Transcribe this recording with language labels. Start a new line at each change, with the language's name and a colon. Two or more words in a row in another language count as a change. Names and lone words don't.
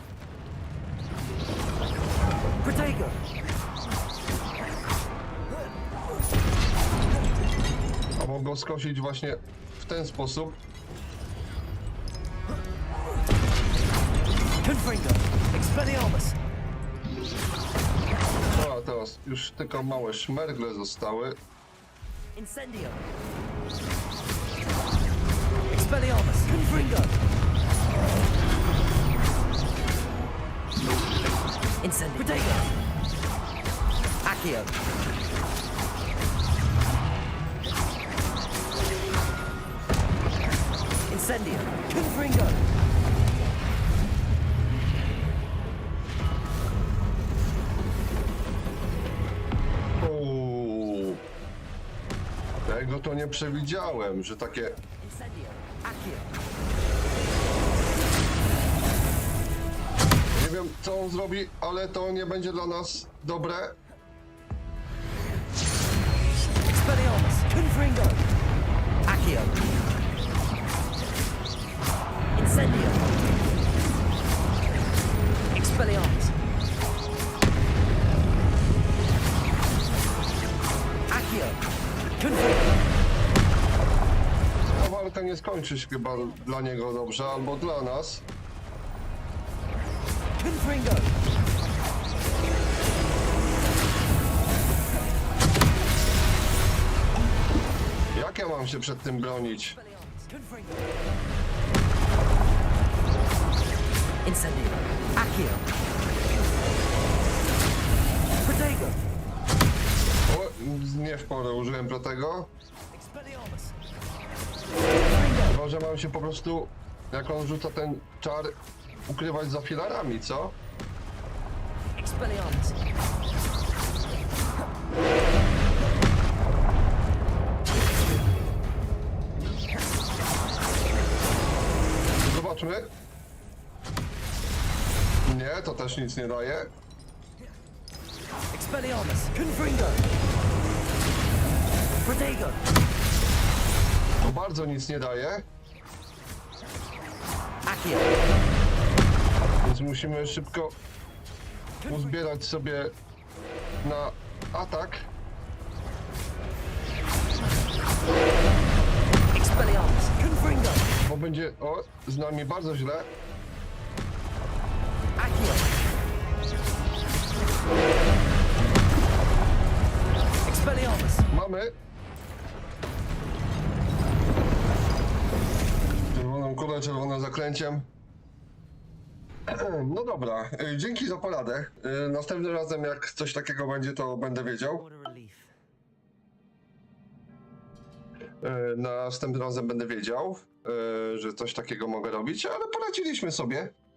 Polish: A mogę go skosić właśnie w ten sposób. No, a teraz już tylko małe szmergle zostały. Incendio. Expelliarmus. Confringo. Incendio. Potato. Accio. Incendio. Confringo. Tego to nie przewidziałem, że takie... Nie wiem, co on zrobi, ale to nie będzie dla nas dobre. Expelliarmus. Confringo. Accio. Incendio. Expelliarmus. Accio. Ta walka nie skończy się chyba dla niego dobrze, albo dla nas. Jak ja mam się przed tym bronić? Incendio. Accio. Protego. O, nie w porę użyłem protego. Chyba, że mam się po prostu, jak on rzuca ten czar, ukrywać za filarami, co? Zobaczmy. Nie, to też nic nie daje. Expelliarmus. Confringo. Protego. To bardzo nic nie daje. Accio. Więc musimy szybko uzbierać sobie na atak. Expelliarmus. Confringo. Bo będzie z nami bardzo źle. Accio. Expelliarmus. Mamy. Czerwoną kulę, czerwonym zaklęciem. No dobra, dzięki za poradę. Następnym razem jak coś takiego będzie, to będę wiedział. Następnym razem będę wiedział, że coś takiego mogę robić, ale poradziliśmy sobie.